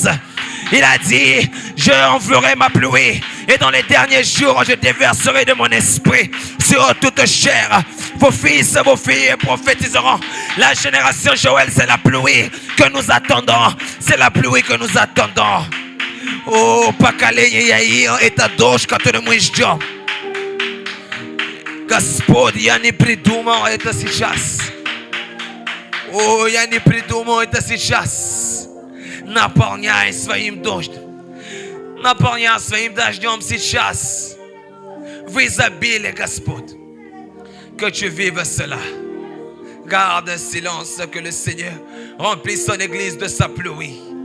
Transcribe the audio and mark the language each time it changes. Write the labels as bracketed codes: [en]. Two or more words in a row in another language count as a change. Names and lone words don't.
[fr] Il a dit, je enverrai ma pluie. Et dans les derniers jours, je déverserai de mon esprit sur toute chair. Vos fils, vos filles prophétiseront. La génération Joël, c'est la pluie que nous attendons. C'est la pluie que nous attendons. [ru] Oh, поколение Яир, это дождь, который мы ждем. Господь, я не придумал это сейчас. О, я не придумал это сейчас. Наполняй своим дождем. Наполняй своим дождем сейчас. В изобилии, Господь. [fr] Que tu vives cela. Garde un silence, que le Seigneur remplisse son église de sa pluie.